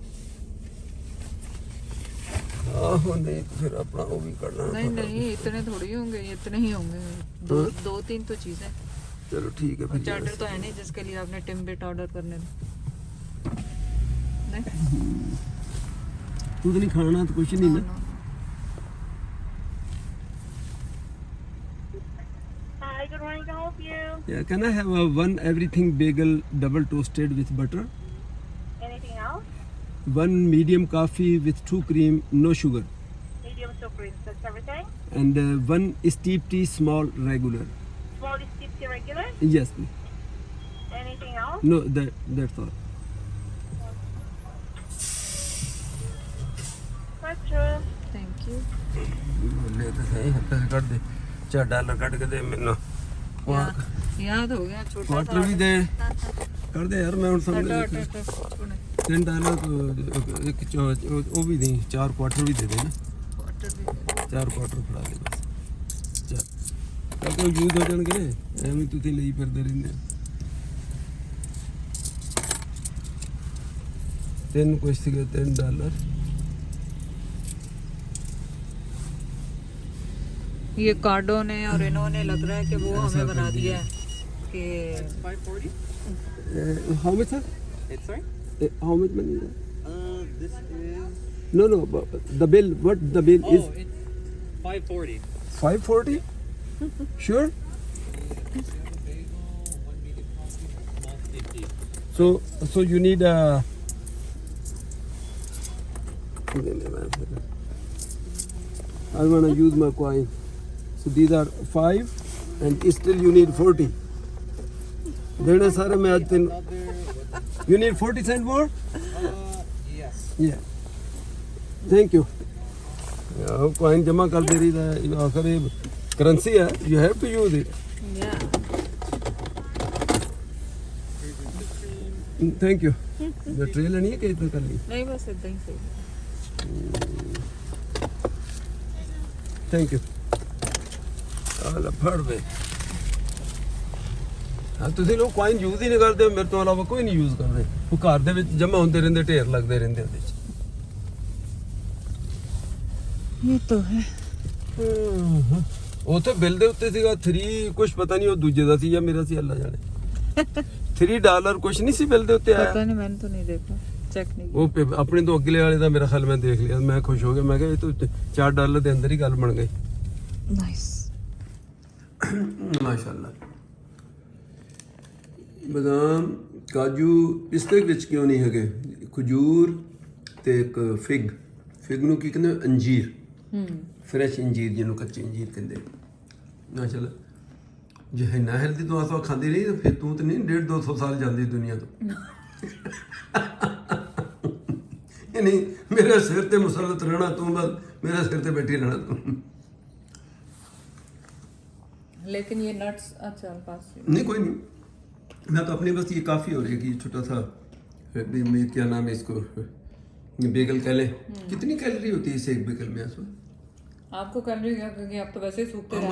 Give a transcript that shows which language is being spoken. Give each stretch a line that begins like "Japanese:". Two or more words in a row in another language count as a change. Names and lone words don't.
Urdu: آہو نہیں تو پھر اپنا وہ بھی کرنا. نہیں اتنے تھوڑی ہوں گے, اتنے ہی ہوں گے, 2-3 تو چیزیں. چلو ٹھیک ہے. چارٹر تو ہے نہیں جس کے لیے آپ نے ٹمبٹ آرڈر کرنے نہیں. تو نہیں کھانا تو کچھ نہیں نا.
English: Hi, good morning. Can I help you? Yeah, can I have one everything bagel double toasted with butter? Anything else? One medium coffee with 2 cream, no sugar. Medium soap cream. That's everything? And one steep tea small regular. Small is tipsy regular? Yes, please. Anything else? No, that's all. Gotcha. thank you.
Punjabi: لے تو صحیح پیسے کٹ دے, $4 کٹ کے دے مینوں.
Urdu: یاد ہو گیا چھوٹا کوارٹر بھی دے کر دے یار,
Punjabi: میں ہن سمجھ
Urdu: $10 تو ایک وہ بھی دیں, 4 کوارٹر بھی دے دے نا, 4 کوارٹر پڑا دے بس. چل تاکہ یوز ہو جان گے,
Punjabi: ایویں تسی لئی پھردے رہندے.
Urdu: 3 کچھ سکے $10. یہ کارڈوں نے اور انہوں نے لگ رہا ہے کہ وہ ہمیں بنا دیا ہے کہ
English: 540? How much, sir? It's sorry? How much money? This is. No, the bill. What the bill is? It's 540. 540? Sure. One medium coffee, small steep tea. So you need a. I want to use my coin. So these are 5, and still you need 40. Then sir,
Urdu: میں آج تین.
English: You need 40 cent more? Yes. Yeah. Thank you. Yeah,
Urdu: coin جمع کر دے رہی ہے، آخر یہ currency ہے.
English: You have to use it. Thank you. The tray
Urdu: لینی ہے کہ اتنا کر لی? نہیں بس اتنا ہی صحیح.
English: Thank you.
Punjabi: ਆਲਾ ਫੜ ਵੇ. ਹਾਂ ਤੁਸੀਂ ਲੋਕ
English: coin use
Punjabi: ਹੀ ਨਹੀਂ ਕਰਦੇ, ਮੇਰੇ ਤੋਂ ਇਲਾਵਾ ਕੋਈ ਨਹੀਂ ਯੂਜ਼ ਕਰਦੇ. ਉਹ ਘਰ ਦੇ ਵਿੱਚ ਜਮਾ ਹੁੰਦੇ ਰਹਿੰਦੇ, ਢੇਰ ਲੱਗਦੇ ਰਹਿੰਦੇ ਉਹਦੇ 'ਚ.
Urdu: یہ تو ہے.
Punjabi: ਉੱਥੇ ਬਿੱਲ ਦੇ ਉੱਤੇ ਸੀਗਾ 3 ਕੁਛ ਪਤਾ ਨਹੀਂ ਉਹ ਦੂਜੇ ਦਾ ਸੀ ਜਾਂ ਮੇਰਾ ਸੀ, ਅੱਲਾ ਜਾਣੇ. $3 ਕੁਛ ਨਹੀਂ ਸੀ ਬਿੱਲ ਦੇ ਉੱਤੇ ਆਇਆ.
Urdu: پتہ نہیں, میں نے تو نہیں دیکھا, چیک نہیں کیا.
Punjabi: ਉਹ ਆਪਣੇ ਤੋਂ ਅਗਲੇ ਵਾਲੇ ਦਾ ਮੇਰਾ ਖਿਆਲ ਮੈਂ ਦੇਖ ਲਿਆ, ਮੈਂ ਖੁਸ਼ ਹੋ ਗਿਆ. ਮੈਂ ਕਿਹਾ ਇਹ ਤਾਂ $4 ਦੇ ਅੰਦਰ ਹੀ ਗੱਲ ਬਣ ਗਈ.
English: نائس.
Punjabi: ਮਾਸ਼ਾਅੱਲਾ. ਬਦਾਮ ਕਾਜੂ ਇਸ ਦੇ ਵਿੱਚ ਕਿਉਂ ਨਹੀਂ ਹੈਗੇ? ਖਜੂਰ ਤੇ ਇੱਕ ਫਿਗ ਨੂੰ ਕੀ ਕਹਿੰਦੇ? ਅੰਜੀਰ. ਫਰੈਸ਼ ਅੰਜੀਰ ਜਿਹਨੂੰ ਕੱਚੇ ਅੰਜੀਰ ਕਹਿੰਦੇ. ਮਾਸ਼ਾਅੱਲਾ. ਜੇ ਹੈ ਨਾ ਹੈਲਦੀ ਤੋਂ ਆਸਾ ਖਾਂਦੀ ਰਹੀ ਤਾਂ ਫਿਰ ਤੂੰ ਤਾਂ ਨਹੀਂ 150-200 ਸਾਲ ਜਾਂਦੀ ਦੁਨੀਆ ਤੋਂ. ਇਹ ਨਹੀਂ ਮੇਰੇ ਸਿਰ ਤੇ ਮੁਸਲਤ ਰਹਿਣਾ ਤੂੰ, ਬਸ ਮੇਰੇ ਸਿਰ ਤੇ ਬੈਠੀ ਰਹਿਣਾ ਤੂੰ.
Urdu: لیکن یہ نٹس اچھا پاس نہیں کوئی نہیں, میں تو اپنے بس یہ کافی ہو رہی ہے کہ یہ چھوٹا سا کیا نام ہے اس کو, بیگل کہہ لیں. کتنی کیلری ہوتی ہے اس ایک بیگل میں؟ آپ کو کیلری کیا, کیونکہ آپ تو ویسے ہی سوکھتے ہیں.